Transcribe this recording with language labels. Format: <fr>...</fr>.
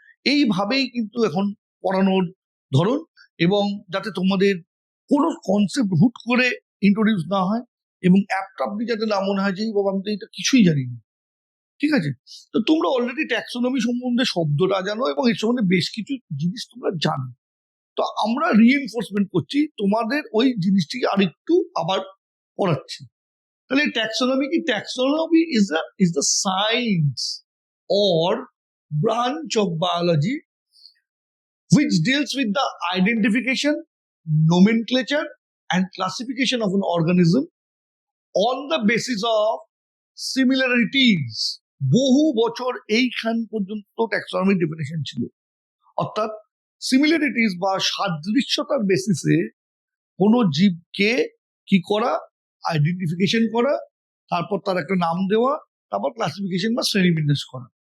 <bn>এইভাবেই কিন্তু এখন পড়ানোর ধরন, এবং যাতে তোমাদের কোনো কনসেপ্ট হুট করে ইন্ট্রোডিউস না হয় এবং অ্যাপটাপলি যাতে না মনে হয় যে বাবা আমি তো এটা কিছুই জানি না। ঠিক আছে? তো তোমরা অলরেডি ট্যাক্সোনমি সম্বন্ধে শব্দটা জানো এবং এর সম্বন্ধে বেশ কিছু জিনিস তোমরা জানো। তো আমরা রিএনফোর্সমেন্ট করছি, তোমাদের ওই জিনিসটিকে আরেকটু আবার পড়াচ্ছি। তাহলে ট্যাক্সোনমি কি?</bn> <en>Taxonomy is the science or branch of biology which deals with the identification, nomenclature and classification of an organism on the basis of similarities.</en> <bn>বহু বছর এইখান পর্যন্ত ট্যাক্সোনমির ডেফিনেশন ছিল। অর্থাৎ সিমিলারিটিস বা সাদৃশ্যতার বেসিসে কোনো জীবকে কি করা, আইডেন্টিফিকেশন করা, তারপর তার একটা নাম দেওয়া, তারপর ক্লাসিফিকেশন বা শ্রেণীবিন্যাস করা।</bn>